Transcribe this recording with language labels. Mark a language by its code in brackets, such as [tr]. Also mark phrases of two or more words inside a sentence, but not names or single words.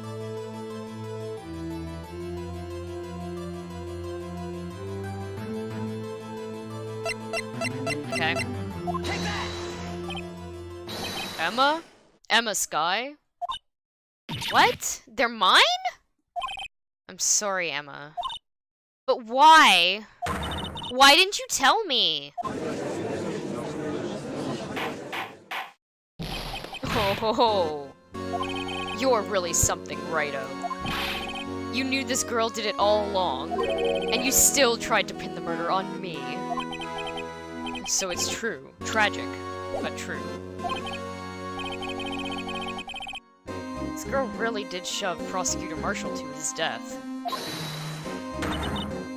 [en] okay. Emma? Emma Skye? What? They're mine? I'm sorry, Emma. But why? Why didn't you tell me? Oh, ho, ho. You're really something, Righto. You knew this girl did it all along, and you still tried to pin the murder on me. So it's true. Tragic, but true. This girl really did shove Prosecutor Marshall to his death.